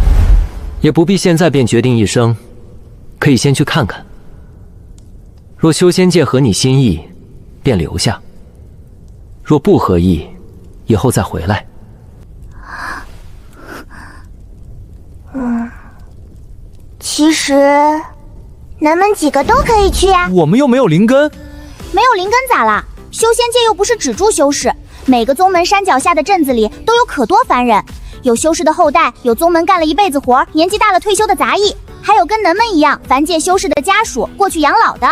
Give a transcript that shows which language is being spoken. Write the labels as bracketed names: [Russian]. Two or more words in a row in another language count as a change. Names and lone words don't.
[Chinese] 也不必現在便決定一生，可以先去看看。若修仙界合你心意，便留下；若不合意，以後再回来。其實咱們幾個都可以去呀。我們又沒有靈根。沒有靈根咋啦？修仙界又不是只住修士，每個宗門山腳下的鎮子裡都有可多凡人，有修士的後代，有宗門幹了一輩子活，年紀大了退休的雜役，還有跟咱們一樣凡界修士的家屬過去養老的。